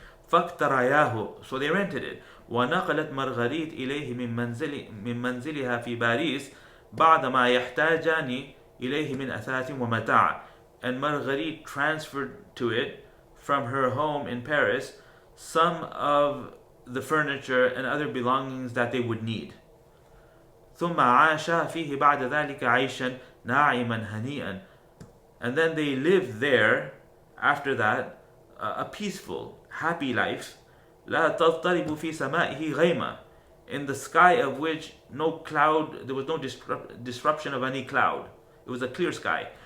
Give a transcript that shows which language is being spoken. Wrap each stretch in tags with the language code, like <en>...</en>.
<en>فاقترياه, so they rented it.</en> <ar>ونقلت مارغريت إليه من منزلها في باريس بعدما يحتاجان إليه من أثاث ومتاع.</ar> <en>And Marguerite transferred to it from her home in Paris some of the furniture and other belongings that they would need.</en> <ar>ثم عاشا فيه بعد ذلك عيشا ناعما هنيئا.</ar> <en>And then they lived there after that a peaceful, happy life.</en> <ar>لا تضطرب في سمائه غيمة,</ar> <en>in the sky of which no cloud, there was no disruption of any cloud. It was a clear sky.</en>